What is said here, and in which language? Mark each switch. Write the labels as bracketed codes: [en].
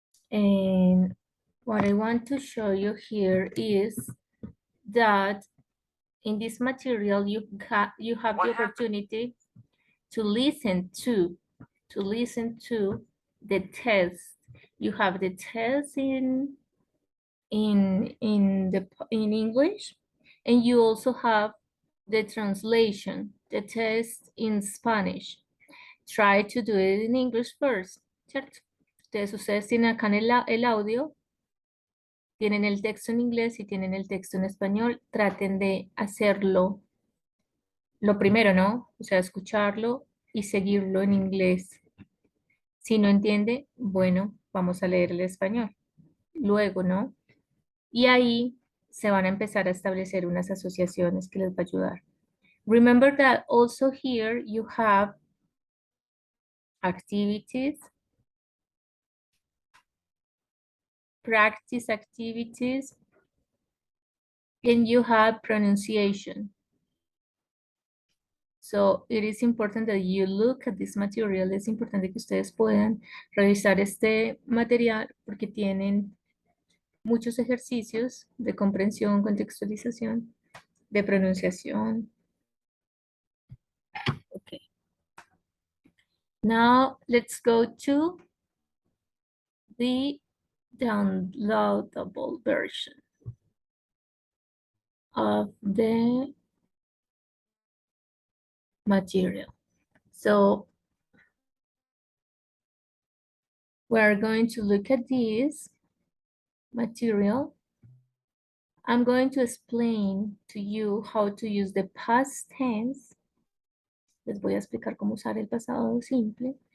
[en] And what I want to show you here is that in this material, you have the opportunity to listen to the test. You have the test in English, and you also have the translation, the test in Spanish. Try to do it in English first, ¿cierto? [es] Ustedes tienen acá en el audio, tienen el texto en inglés y tienen el texto en español. Traten de hacerlo lo primero, ¿no? O sea, escucharlo y seguirlo en inglés. Si no entiende, bueno, vamos a leer el español. Luego, ¿no? Y ahí se van a empezar a establecer unas asociaciones que les va a ayudar. [en] Remember that also here you have activities, practice activities, and you have pronunciation. So it is important that you look at this material. [es] Es importante que ustedes puedan revisar este material porque tienen muchos ejercicios de comprensión, contextualización, de pronunciación. [en] Okay. Now let's go to the downloadable version of the material. So we're going to look at this material. I'm going to explain to you how to use the past tense. [es] Les voy a explicar cómo usar el pasado simple.